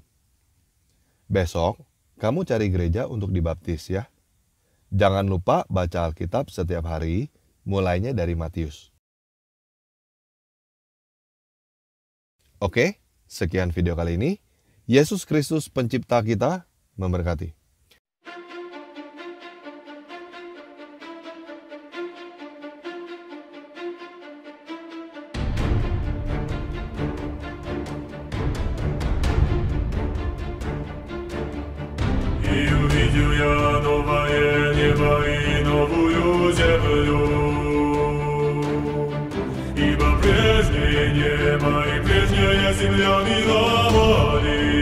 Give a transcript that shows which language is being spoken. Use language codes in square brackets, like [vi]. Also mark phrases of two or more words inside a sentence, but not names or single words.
[id] Besok, kamu cari gereja untuk dibaptis ya. Jangan lupa baca Alkitab setiap hari, mulainya dari Matius. Oke, sekian video kali ini. Yesus Kristus pencipta kita memberkati. [ru] И увидел я новое небо и новую землю, ибо прежнее небо и прежняя земля миновали.